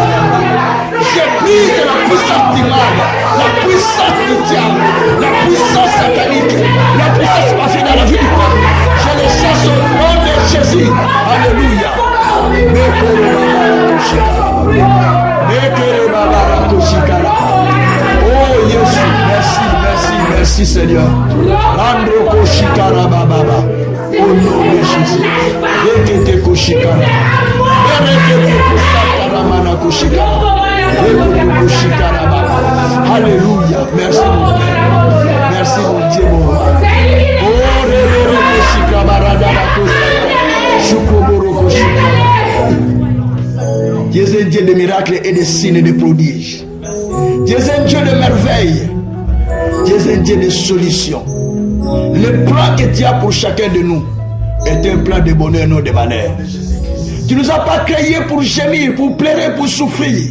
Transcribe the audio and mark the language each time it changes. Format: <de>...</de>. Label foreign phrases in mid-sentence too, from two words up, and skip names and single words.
<fr>Je brise la puissance du mal, la puissance du diable, la puissance satanique, la puissance passée dans la vie du peuple. Je les chasse au nom de Jésus. Alléluia. Oh Jésus, merci, merci, merci Seigneur. Androko shikara baba. Au nom de Jésus. Rekete koshikara. Rekete koshikara manako shikara. Rekete koshikara baba. Alléluia. Merci mon Père. Merci mon Dieu mon roi. Oh rekete koshikara barada koshikara. Shukoboro koshikara. Dieu est un Dieu de miracles et de signes et de prodiges. Dieu est un Dieu de merveilles. Dieu est un Dieu de solutions. Le plan que tu as pour chacun de nous est un plan de bonheur, non de malheur. Tu ne nous as pas créés pour gémir, pour pleurer, pour souffrir.</fr>